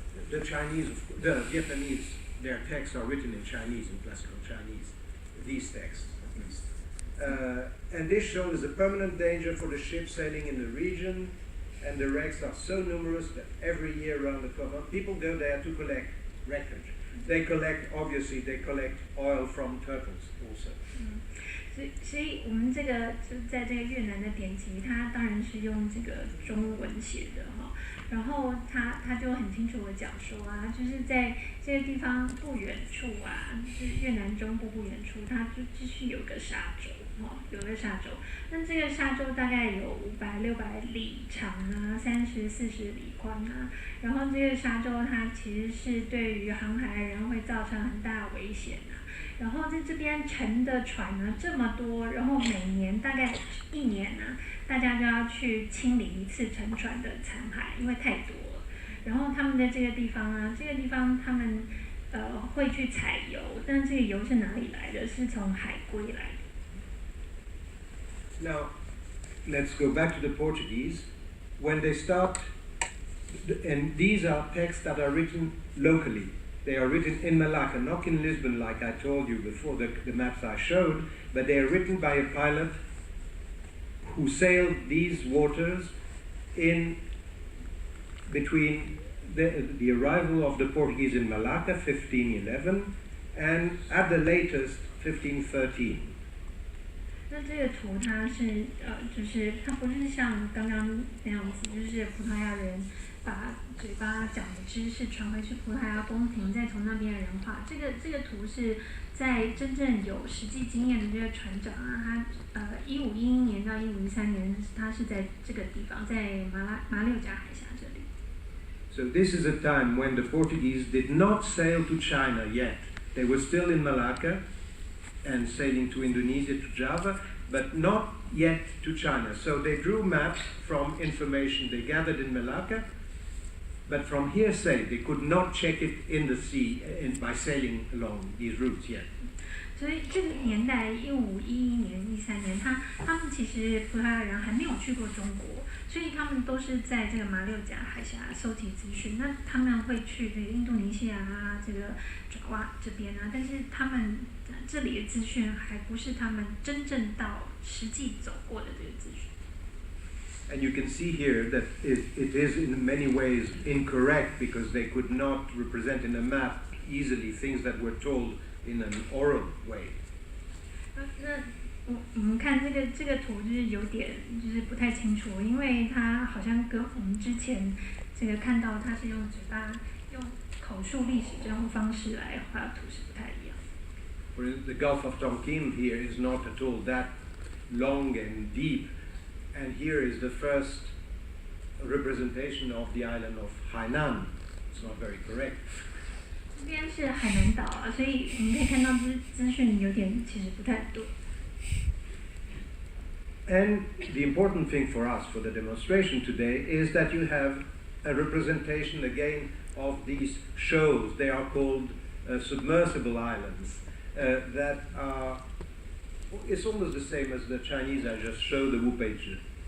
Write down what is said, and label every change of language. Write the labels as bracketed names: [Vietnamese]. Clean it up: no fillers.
[English] The Vietnamese, their texts are written in Chinese, in classical Chinese, these texts at least. And this shoal is a permanent danger for the ships sailing in the region, and the wrecks are so numerous that every year around the clock, people go there to collect wreckage. They collect oil from turtles also. [Chinese] 所以我们这个就在这个越南的典籍，它当然是用这个中文写的哈。然后他就很清楚的讲说啊，就是在这个地方不远处啊，就是越南中部不远处，它就继续有个沙洲，有个沙洲。那这个沙洲大概有500-600里长啊，30-40里宽啊。然后这个沙洲它其实是对于航海人会造成很大的危险啊。然后在这边乘的船呢这么多，然后每年大概1年呢，大家就要去清理一次沉船的残骸，因为太多了。然后他们在这个地方啊，这个地方他们会去采油，但是这个油是哪里来的？是从海龟来的。 [English] Now, let's go back to the Portuguese. When they start, and these are texts that are written locally. They are written in Malacca, not in Lisbon like I told you before, the maps I showed, but they are written by a pilot who sailed these waters in between the arrival of the Portuguese in Malacca, 1511, and at the latest, 1513. [Chinese] 那这个图它是就是它不是像刚刚那样子，就是葡萄牙人把嘴巴讲的知识传回去葡萄牙宫廷，再从那边的人画。这个图是在真正有实际经验的这个船长啊，他1511年到1513年，他是在这个地方，在马六甲海峡这里。 [English] So this is a time when the Portuguese did not sail to China yet. They were still in Malacca and sailing to Indonesia, to Java, but not yet to China. So they drew maps from information they gathered in Malacca, but from hearsay they could not check it in the sea by sailing along these routes yet. [Chinese] 所以这个年代1511年、13年，他们其实葡萄牙人还没有去过中国，所以他们都是在这个马六甲海峡收集资讯。那他们会去这个印度尼西亚啊，这个爪哇这边啊，但是他们这里的资讯还不是他们真正到实际走过的这个资讯。 [English] And you can see here that it is in many ways incorrect because they could not represent in a map easily things that were told in an oral way. [Chinese] 那我们看这个图就是有点就是不太清楚，因为它好像跟我们之前这个看到它是用嘴巴用口述历史这种方式来画图是不太一样。 [English] Whereas the Gulf of Tonkin here is not at all that long and deep, and here is the first representation of the island of Hainan. It's not very correct. [Chinese] 这边是海南岛啊，所以我们可以看到资讯有点其实不太对。 [English] And the important thing for us for the demonstration today is that you have a representation again of these shoals. They are called submersible islands that are. It's almost the same as the Chinese I just showed, the Wupeizi.